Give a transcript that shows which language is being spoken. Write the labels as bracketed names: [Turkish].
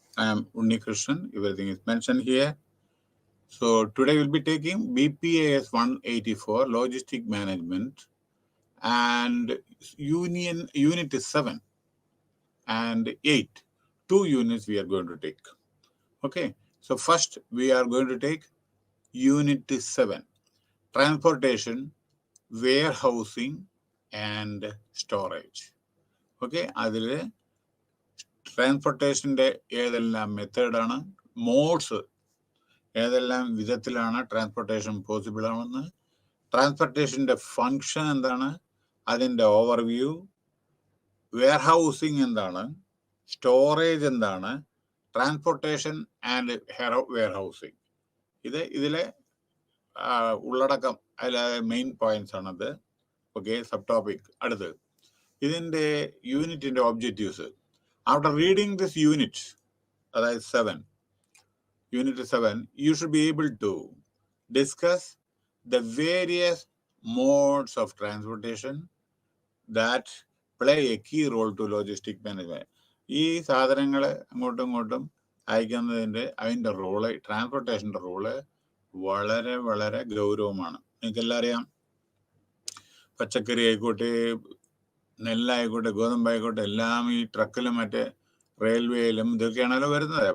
[English] I am Unni Krishnan. Everything is mentioned here. So today we'll be taking BPAS 184 Logistic Management and Unit 7 and 8. 2 units we are going to take. Okay, so first we are going to take Unit 7, Transportation, Warehousing and Storage. [Malayalam] Okay, അതിൽ ട്രാൻസ്പോർട്ടേഷൻ്റെ ഏതെല്ലാം മെത്തേഡാണ്, modes ഏതെല്ലാം വിധത്തിലാണ് transportation possible ആണെന്ന്, ട്രാൻസ്പോർട്ടേഷൻ്റെ function എന്താണ്, അതിൻ്റെ overview, warehousing എന്താണ്, storage എന്താണ്, [English] transportation and warehousing, [Malayalam] ഇതിലെ ഉള്ളടക്കം, അതിലെ മെയിൻ പോയിന്റ്സ് ആണത്. Okay, sub topic. അടുത്ത് ഇതിൻ്റെ യൂണിറ്റിൻ്റെ objectives. [English] after reading this unit, [Malayalam] അതായത് [English] 7, Unit 7, you should be able to discuss the various modes of transportation that play a key role to logistic management. [Malayalam] ഈ സാധനങ്ങൾ അങ്ങോട്ടും ഇങ്ങോട്ടും അയക്കുന്നതിൻ്റെ അതിൻ്റെ റോള്, ട്രാൻസ്പോർട്ടേഷൻ്റെ റോള് വളരെ വളരെ ഗൗരവമാണ്. നിങ്ങൾക്കെല്ലാം അറിയാം, പച്ചക്കറി ആയിക്കോട്ടെ, നെല്ലായിക്കോട്ടെ, ഗോതമ്പായിക്കോട്ടെ, എല്ലാം ഈ ട്രക്കിലും മറ്റേ റെയിൽവേയിലും ഇതൊക്കെയാണല്ലോ വരുന്നത്.